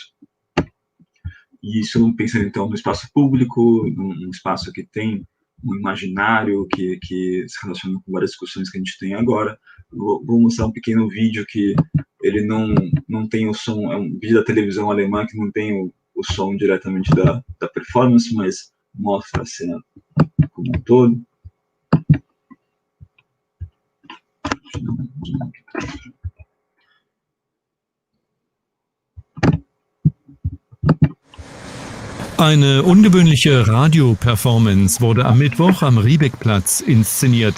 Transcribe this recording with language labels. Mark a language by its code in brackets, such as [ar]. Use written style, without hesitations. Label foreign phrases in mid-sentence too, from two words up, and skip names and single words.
[pt] E isso pensando então no espaço público, num espaço que tem um imaginário que se relaciona com várias discussões que a gente tem agora. Vou mostrar um pequeno vídeo que ele não tem o som, é um vídeo da televisão alemã que não tem o som diretamente da performance, mas mostra a cena como um todo. [de] Eine ungewöhnliche Radio-Performance wurde am Mittwoch am Riebeckplatz inszeniert.